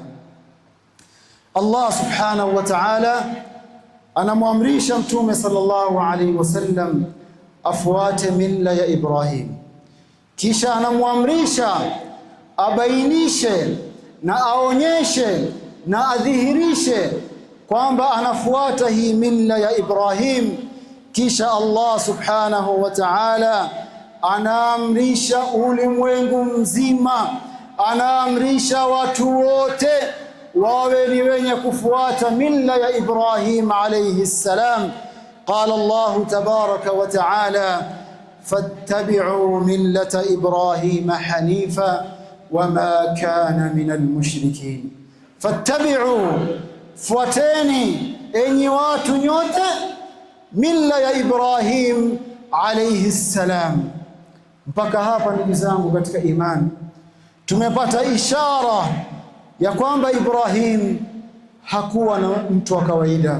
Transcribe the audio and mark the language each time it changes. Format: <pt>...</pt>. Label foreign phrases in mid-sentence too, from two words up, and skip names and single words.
<ar>الله سبحانه وتعالى</ar> <sw>anamwamrisha mtume</sw> <ar>صلى الله عليه وسلم</ar> <sw>afuate milla ya Ibrahim, kisha anamwamrisha abainishe na aonyeshe na adhihirishe kwamba anafuata hii milla ya Ibrahim. Kisha</sw> <ar>الله سبحانه وتعالى</ar> <sw>anaamrisha ulimwengu mzima, anaamrisha watu wote wawe ni wenye kufuata milla ya Ibrahim</sw> <ar>عليه السلام. قال الله تبارك وتعالى فاتبعوا ملة إبراهيم حنيفا وما كان من المشركين. Fattabi'u,</ar> <sw>fuateni enyi watu nyote milla ya Ibrahim</sw> <ar>عليه السلام.</ar> <sw>Mpaka hapa ndugu zangu katika imani tumepata ishara ya kwamba Ibrahim hakuwa na mtu wa kawaida.</sw>